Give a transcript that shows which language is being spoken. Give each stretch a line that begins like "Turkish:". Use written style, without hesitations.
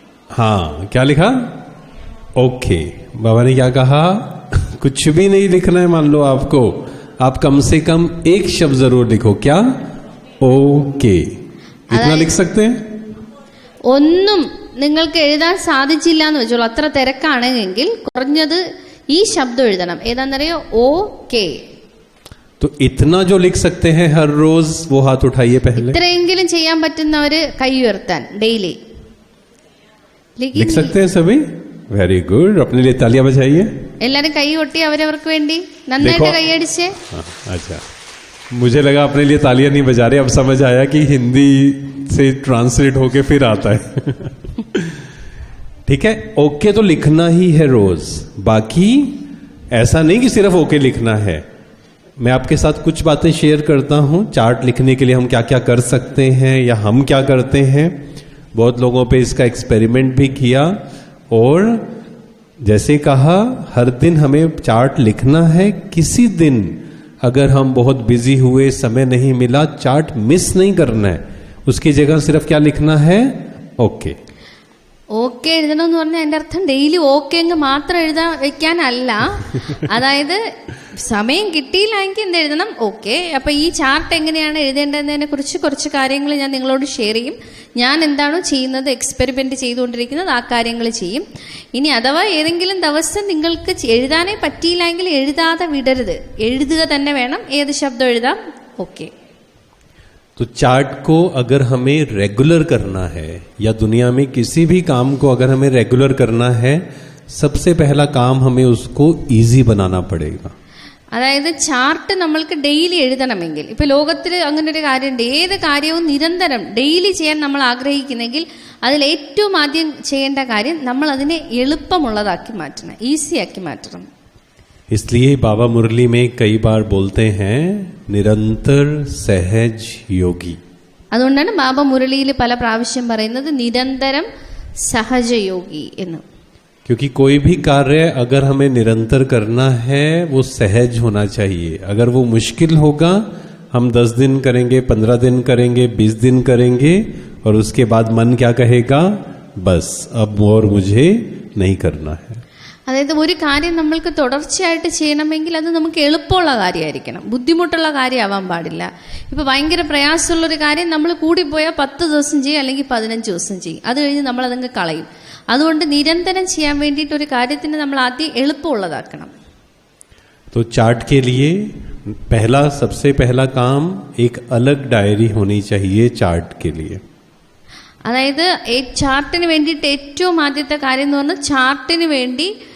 Hindi: हाँ, क्या लिखा? ओके. बाबा ने क्या कहा? कुछ भी नहीं लिखना है. मान लो आपको, आप कम से कम एक शब्द जरूर लिखो. क्या? ओके. इतना लिख सकते हैं?
Malayalam: ഒന്നും നിങ്ങൾക്ക് എഴുതാൻ സാധിച്ചില്ല എന്ന് വെച്ചോളൂ, അത്ര തിരക്കാണെങ്കിൽ കുറഞ്ഞത് ഈ ശബ്ദം എഴുതണം. ഏതാണെന്നറിയോ? ഓക്കെ.
Hindi: तो इतना जो लिख सकते हैं हर रोज वो हाथ उठाइए पहले.
Malayalam: ഇത്രയെങ്കിലും ചെയ്യാൻ പറ്റുന്നവര് കൈ ഉയർത്താൻ ഡെയിലി.
Hindi: लिख सकते हैं सभी? Very good. अपने लिए तालियां बजाइए.
Malayalam: എല്ലാരും കൈ കൊട്ടി അവരവർക്ക് വേണ്ടി നന്നായിട്ട് കൈയടിച്ചേ.
Hindi: अच्छा, मुझे लगा अपने लिए तालियां नहीं बजा रहे, अब समझ आया कि हिंदी से ट्रांसलेट होके फिर आता है. ठीक है, ओके तो लिखना ही है रोज. बाकी ऐसा नहीं कि सिर्फ ओके लिखना है. मैं आपके साथ कुछ बातें शेयर करता हूं. चार्ट लिखने के लिए हम क्या क्या कर सकते हैं या हम क्या करते हैं. बहुत लोगों पे इसका एक्सपेरिमेंट भी किया और जैसे कहा हर दिन हमें चार्ट लिखना है. किसी दिन अगर हम बहुत बिजी हुए, समय नहीं मिला, चार्ट मिस नहीं करना है. उसकी जगह सिर्फ क्या लिखना है?
English: Okay.
Malayalam: ഓക്കെ എഴുതണം എന്ന് പറഞ്ഞാൽ അതിന്റെ അർത്ഥം ഡെയിലി ഓക്കെ എന്ന് മാത്രം എഴുതാൻ വെക്കാനല്ല. അതായത് സമയം കിട്ടിയില്ലെങ്കിൽ എന്ത് എഴുതണം? ഓക്കെ. അപ്പൊ ഈ ചാർട്ട് എങ്ങനെയാണ് എഴുതേണ്ടതിനെ കുറിച്ച് കുറച്ച് കാര്യങ്ങൾ ഞാൻ നിങ്ങളോട് ഷെയർ ചെയ്യും. ഞാൻ എന്താണോ ചെയ്യുന്നത്, എക്സ്പെരിമെന്റ് ചെയ്തുകൊണ്ടിരിക്കുന്നത്, ആ കാര്യങ്ങൾ ചെയ്യും. ഇനി അഥവാ ഏതെങ്കിലും ദിവസം നിങ്ങൾക്ക് എഴുതാനേ പറ്റിയില്ലെങ്കിൽ എഴുതാതെ വിടരുത്, എഴുതുക തന്നെ വേണം. ഏത് ശബ്ദം എഴുതാം? ഓക്കെ.
Hindi: तो चार्ट को अगर हमें रेगुलर करना है या दुनिया में किसी भी काम को अगर हमें रेगुलर करना है, सबसे पहला काम हमें उसको इजी बनाना पड़ेगा.
Malayalam: അതായത് ചാർട്ട് നമ്മൾക്ക് ഡെയിലി എഴുതണമെങ്കിൽ, ഇപ്പൊ ലോകത്തിൽ അങ്ങനെ ഒരു കാര്യമുണ്ട്, ഏത് കാര്യവും നിരന്തരം ഡെയിലി ചെയ്യാൻ നമ്മൾ ആഗ്രഹിക്കുന്നെങ്കിൽ അതിൽ ഏറ്റവും ആദ്യം ചെയ്യേണ്ട കാര്യം നമ്മൾ അതിനെ എളുപ്പമുള്ളതാക്കി മാറ്റണം, ഈസിയാക്കി മാറ്റണം.
Hindi: इसलिए बाबा मुरली में कई बार बोलते हैं निरंतर सहज योगी.
Malayalam: അതുകൊണ്ടാണ് ബാബ മുരളിയിൽ പല പ്രാവശ്യം പറയുന്നത് നിരന്തരം സഹജയോഗി എന്ന്.
Hindi: क्योंकि कोई भी कार्य अगर हमें निरंतर करना है वो सहज होना चाहिए. अगर वो मुश्किल होगा, हम 10 दिन करेंगे, 15 दिन करेंगे, 20 दिन करेंगे और उसके बाद मन क्या कहेगा? बस अब और मुझे नहीं करना है.
Malayalam: അതായത് ഒരു കാര്യം നമ്മൾക്ക് തുടർച്ചയായിട്ട് ചെയ്യണമെങ്കിൽ അത് നമുക്ക് എളുപ്പമുള്ള കാര്യമായിരിക്കണം, ബുദ്ധിമുട്ടുള്ള കാര്യമാവാൻ പാടില്ല. ഇപ്പൊ ഭയങ്കര പ്രയാസമുള്ളൊരു കാര്യം നമ്മൾ കൂടിപ്പോയാൽ 10 ദിവസം ചെയ്യും, അല്ലെങ്കിൽ 15 ദിവസം ചെയ്യും, അത് കഴിഞ്ഞ് നമ്മൾ അതങ്ങ് കളയും. അതുകൊണ്ട് നിരന്തരം ചെയ്യാൻ വേണ്ടിയിട്ട് ഒരു കാര്യത്തിന് നമ്മൾ ആദ്യം എളുപ്പമുള്ളതാക്കണം.
Hindi: तो चार्ट के लिए पहला सबसे पहला काम एक अलग डायरी होनी चाहिए चार्ट के लिए.
Malayalam: അതായത് ചാർട്ടിന് വേണ്ടിയിട്ട് ഏറ്റവും ആദ്യത്തെ കാര്യം എന്ന് പറഞ്ഞാൽ ചാർട്ടിന് വേണ്ടി